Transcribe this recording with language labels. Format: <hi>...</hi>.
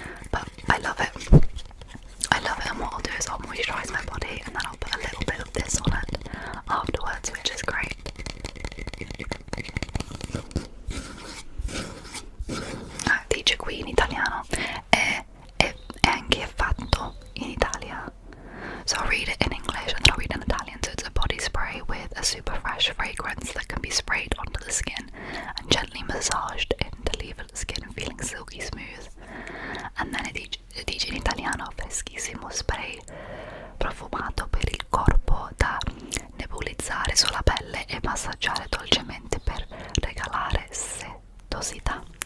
<en>But I love it, and what I'll do is I'll moisturise my body, and then I'll put a little bit of this on it afterwards, which is great.</en> <it>Dice qui in italiano è anche fatto in Italia.</it> <en>So I'll read it in English and then I'll read it in Italian. So it's a body spray with a super fresh fragrance that can be sprayed onto the skin and gently massaged in to leave the skin feeling silky smooth. And then</en> <it>it dice in italiano: freschissimo spray profumato per il corpo da nebulizzare sulla pelle e massaggiare dolcemente per regalare settosità.</it>